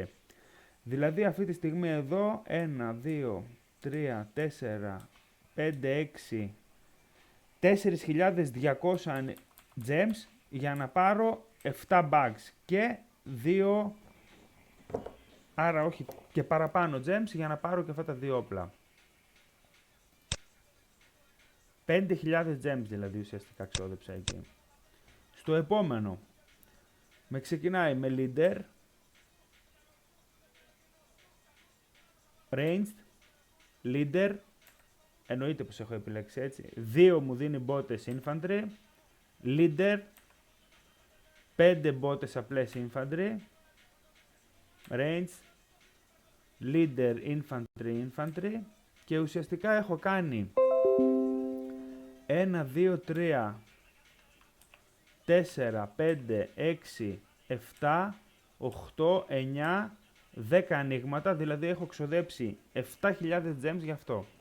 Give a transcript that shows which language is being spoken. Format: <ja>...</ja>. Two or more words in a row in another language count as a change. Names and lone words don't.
<el>Δηλαδή αυτή τη στιγμή εδώ 1, 2, 3, 4, 5, 6, 4.200 gems για να πάρω 7 bags και 2, άρα όχι και παραπάνω gems για να πάρω και αυτά τα 2 όπλα. 5.000 gems δηλαδή ουσιαστικά ξόδεψα εκεί. Στο επόμενο με ξεκινάει με</el> <en>leader, ranged, leader,</en> <el>εννοείται πως έχω επιλέξει έτσι, 2 μου δίνει μπότες</el> <en>infantry, leader,</en> <el>5 μπότες απλές</el> <en>infantry, ranged, leader, infantry</en> <el>και ουσιαστικά έχω κάνει 1, 2, 3, 4, 5, 6, 7, 8, 9, 10 ανοίγματα, δηλαδή έχω ξοδέψει 7.000 gems για αυτό.</el>